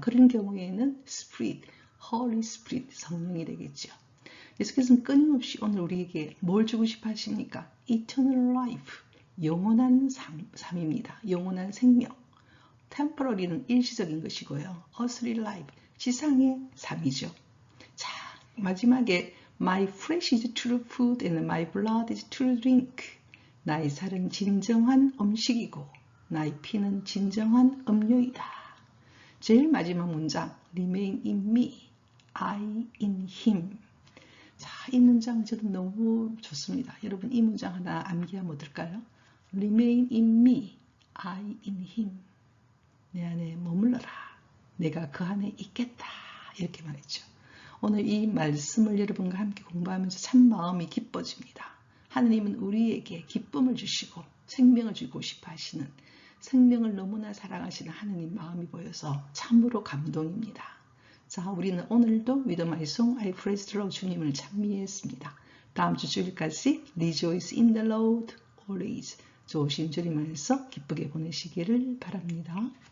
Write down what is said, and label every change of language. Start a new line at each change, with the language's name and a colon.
Korean: 그런 경우에는 Spirit, Holy Spirit, 성령이 되겠죠. 예수께서는 끊임없이 오늘 우리에게 뭘 주고 싶어 하십니까? Eternal life, 영원한 삶입니다. 영원한 생명. Temporary는 일시적인 것이고요. Earthly life, 지상의 삶이죠. 자, 마지막에
English: My flesh is true food and my blood is true drink.
Korean: 나의 살은 진정한 음식이고 나의 피는 진정한 음료이다. 제일 마지막 문장
English: Remain in me, I in him.
Korean: 자, 이 문장 저도 너무 좋습니다. 여러분 이 문장 하나 암기하면 어떨까요?
English: Remain in me, I in him.
Korean: 내 안에 머물러라. 내가 그 안에 있겠다. 이렇게 말했죠. 오늘 이 말씀을 여러분과 함께 공부하면서 참 마음이 기뻐집니다. 하느님은 우리에게 기쁨을 주시고 생명을 주고 싶어 하시는, 생명을 너무나 사랑하시는 하느님 마음이 보여서 참으로 감동입니다. 자, 우리는 오늘도
English: With my song I praise the Lord
Korean: 주님을 찬미했습니다. 다음 주 주일까지
English: Rejoice in the Lord always.
Korean: 좋으신 주님 안에서 기쁘게 보내시기를 바랍니다.